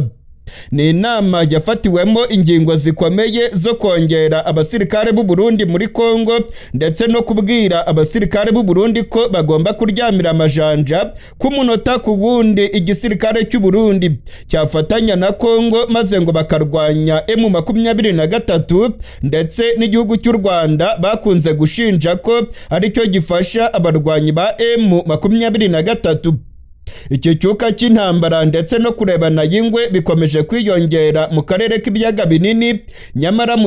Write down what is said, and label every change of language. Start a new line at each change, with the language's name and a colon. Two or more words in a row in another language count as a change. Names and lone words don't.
Kinyarwanda: Ni inama yafatiwemo ingingo zikomeye zo kongera abasirikare b'u Burundi muri Congo, ndetse no kubwira abasirikare b'u Burundi ko bagomba kuryamira amajanja ku munota ku wundi igisirikare cy'u Burundi cyafatanya na Congo, maze ngo bakarwanya M23 ndetse n'igihugu cy'u Rwanda bakunze gushinja ko aricyo gifasha abarwanyi ba M23. Icyo cyuka cy'intambara ndetse no kurebana y'ingwe bikomeje kwiyongera mu karere k'ibiyaga binini, nyamara mu